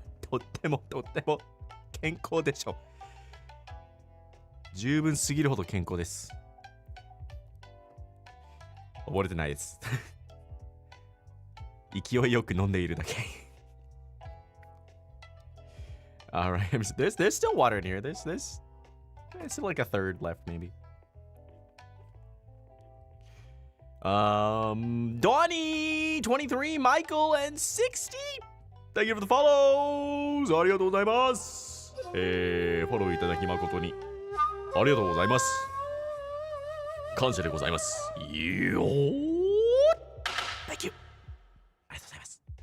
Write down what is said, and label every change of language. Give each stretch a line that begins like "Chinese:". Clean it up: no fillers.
Japanese: とっても健康でしょ。十分すぎるほど健康です。溺れてないです。勢いよく飲んでいるだけ。
English: Alright, there's still water in here. There's still like a third left, maybe. Donnie, 23, Michael, and 60. Thank you for the follows.
Japanese: ありがとうございます。フォローいただき誠にありがとうございます。感謝でございます。よー。
English: Thank you.
Japanese: ありがとうございます。